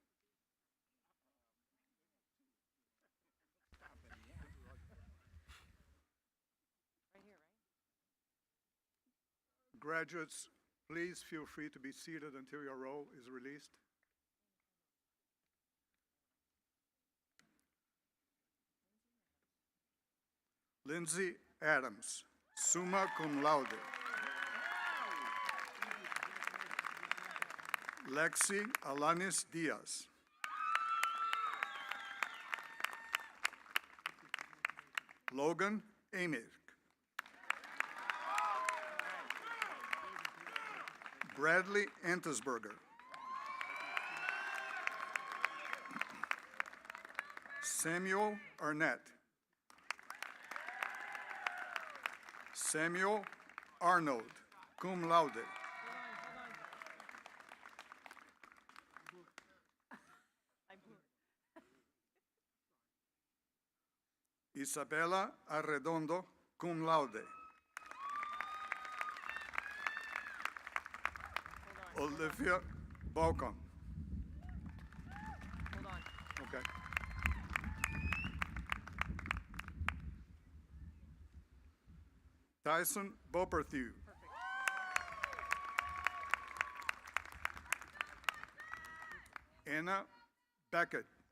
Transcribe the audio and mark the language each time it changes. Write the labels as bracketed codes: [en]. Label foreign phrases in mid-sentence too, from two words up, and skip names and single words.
[en] Graduates, please feel free to be seated until your roll is released. Lindsay Adams, [la] summa cum laude. [en] Lexi Alanis Diaz. Logan Amick. Bradley Entesberger. Samuel Arnett. Samuel Arnold, [la] cum laude. [en] Isabella Arredondo, [la] cum laude. [en] Olivia Balcom. Hold on. Okay. Tyson Boperthew. Anna Beckett.